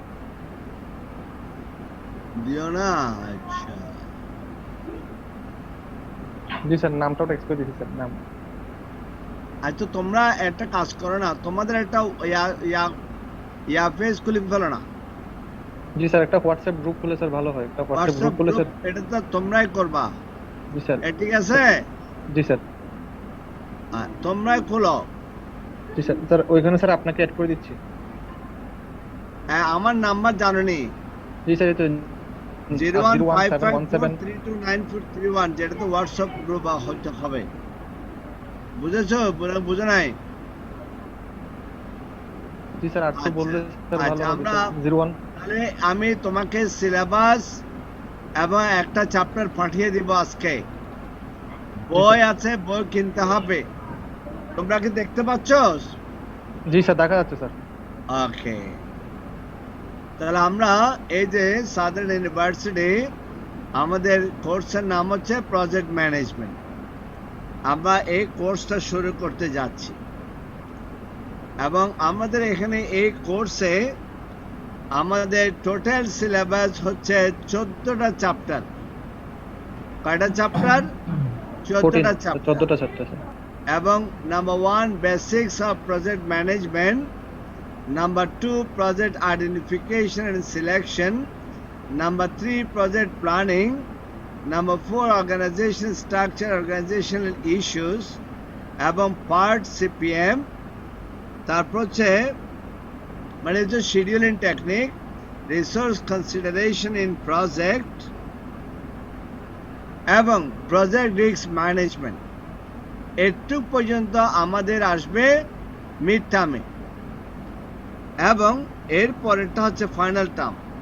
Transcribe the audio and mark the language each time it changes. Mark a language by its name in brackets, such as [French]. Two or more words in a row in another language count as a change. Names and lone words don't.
[Bangla] দিও না আচ্ছা [Hindi] जी सर [Bangla] নামটাও টেক্সট করে দিচ্ছি স্যার নাম আচ্ছা তোমরা একটা কাজ করো না তোমাদের একটা ইয়া পেজ খুলে ফেলো না [Hindi] जी सर [Bangla] একটা হোয়াটসঅ্যাপ গ্রুপ খুলে স্যার ভালো হয় একটা হোয়াটসঅ্যাপ গ্রুপ খুলে স্যার এটা তো তোমরাই করবা [Hindi] जी सर [Bangla] ঠিক আছে [Hindi] जी सर [Bangla] তোমরাই খোলো [Hindi] जी सर [Bangla] স্যার ওইখানে স্যার আপনাকে অ্যাড করে দিচ্ছি আমার নাম্বার জানোনি [Hindi] जी सर ये तो [Bangla] 01554329431 যেটা তো হোয়াটসঅ্যাপ গ্রুপ হবে বুঝেছো বুঝো নাই [Hindi] जी सर [Bangla] 800 বললে স্যার ভালো আচ্ছা, হবে আমরা 01 তাহলে আমি তোমাকে সিলেবাস এবং একটা চ্যাপ্টার পাঠিয়ে দিব আজকে বই আছে বই কিনতে হবে তোমরা কি দেখতে পাচ্ছ [Hindi] जी सर [Bangla] দেখা যাচ্ছে স্যার ওকে তাহলে আমরা এই যে সাদার্ন ইউনিভার্সিটি আমাদের কোর্সের নাম হচ্ছে [English] project management [Bangla] আমরা এই কোর্সটা শুরু করতে যাচ্ছি এবং আমাদের এখানে এই কোর্সে আমাদের টোটাল সিলেবাস হচ্ছে 14টা চ্যাপ্টার কয়টা চ্যাপ্টার 14টা চ্যাপ্টার 14টা চ্যাপ্টার স্যার [English] এবং number 1 basics of project management Number 2, project identification and selection. Number 3, project planning. Number 4, organization structure, organizational issues. [Bangla] এবং পার্ট সিপিএম তারপর হচ্ছে মানে যে [English] scheduling technique resource consideration in project [Bangla] এবং [English] project risk management [Bangla] এটুক পর্যন্ত আমাদের আসবে মিড টার্মে এবং এর পরেরটা হচ্ছে [English] final term